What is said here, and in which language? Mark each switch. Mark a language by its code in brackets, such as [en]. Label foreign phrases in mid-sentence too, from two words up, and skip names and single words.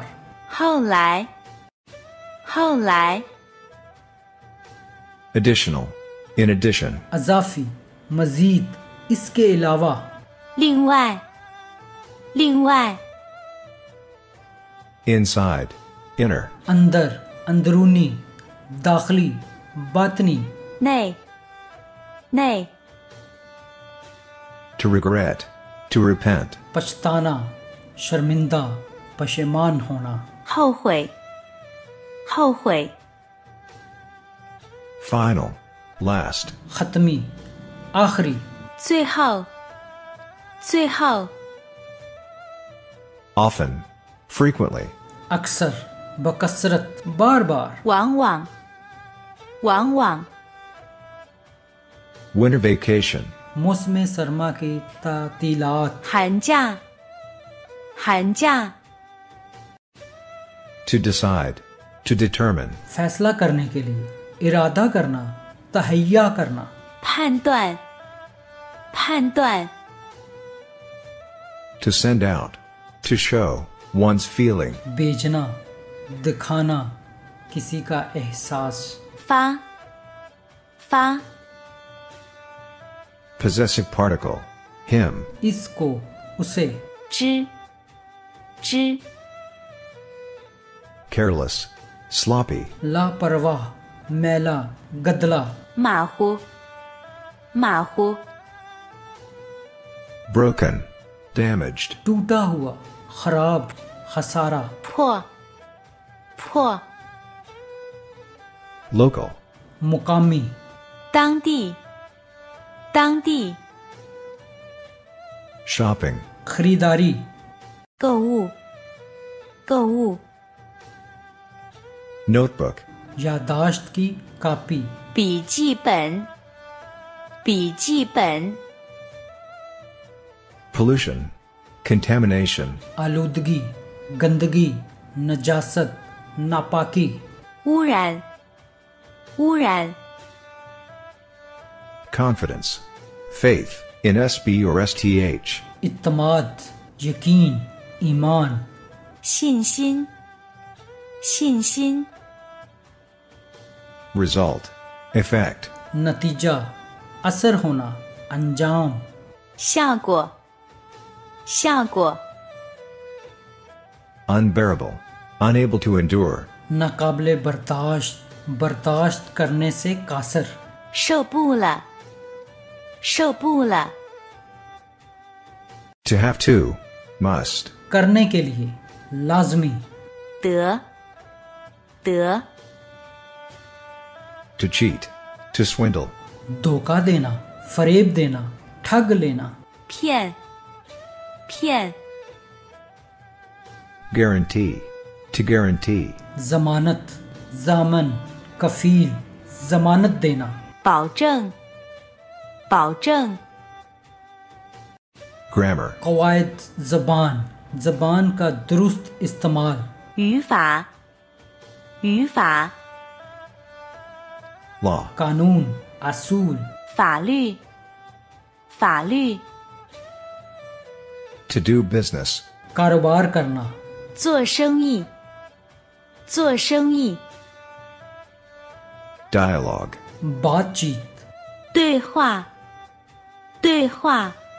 [zh] 后来，后来， [en] additional, in addition, [ur] اضافی مزید اس کے علاوہ [zh] 另外，另外， [en] inside, inner, [ur] اندر اندرونی داخلی باطنی [zh] 内，内， [en] to regret, to repent, [ur] پچھتانا شرمندہ پشیمان ہونا [zh] 后悔，后悔， [en] final, last, [ur] ختمی آخری [zh] 最后，最后， [en] often, frequently, [ur] اکثر بکثرت بار بار [zh] 往往，往往， [en] winter vacation, [ur] موسم سرما کی تعطیلات [zh] 寒假，寒假， [en] to decide, to determine, [ur] فیصلہ کرنے کے لیے ارادہ کرنا تہیہ کرنا [zh] 判断，判断， [en] to send out, to show, one's feeling, [ur] بیچنا دکھانا کسی کا احساس [zh] 发，发， [en] possessive particle, him, [ur] اس کو اسے [zh] 知，知， [en] careless, sloppy, [ur] لاپرواہ میلا گدلا [zh] 马虎，马虎， [en] broken, damaged, [ur] ٹوٹا ہوا خراب خسارہ [zh] 破，破， [en] local, [ur] मुकामी [zh] 当地，当地， [en] shopping, [ur] खरीदारी [zh] 购物，购物， [en] notebook, [ur] یادداشت کی کاپی [zh] 笔记本，笔记本， [en] pollution, contamination, [ur] آلودگی گندگی نجاست ناپاکی [zh] 污染，污染， [en] confidence, faith, in SB or STH, [ur] اعتماد یقین ایمان [zh] 信心，信心， [en] result, effect, [ur] نتیجہ اثر ہونا انجام [zh] 效果，效果， [en] unbearable, unable to endure, [ur] ناقابلِ برداشت برداشت کرنے سے قاصر [zh] 受不了，受不了， [en] to have to, must, [ur] کرنے کے لیے لازمی [zh] 得，得， [en] to cheat, to swindle, [ur] دھوکا دینا فریب دینا ٹھگ لینا [zh] 骗，骗， [en] guarantee, to guarantee, [ur] ضمانت ضامن کفیل ضمانت دینا [zh] 保证，保证， [en] grammar, [ur] قواعد زبان زبان کا درست استعمال [zh] 语法，语法， [en] law. [ur] قانون، اصول, [zh] 法律，法律， [en] To do business. [ur] کاروبار کرنا, [zh] 做生意，做生意， [en] Dialogue. [ur] बातचीत, [zh] 对话，对话，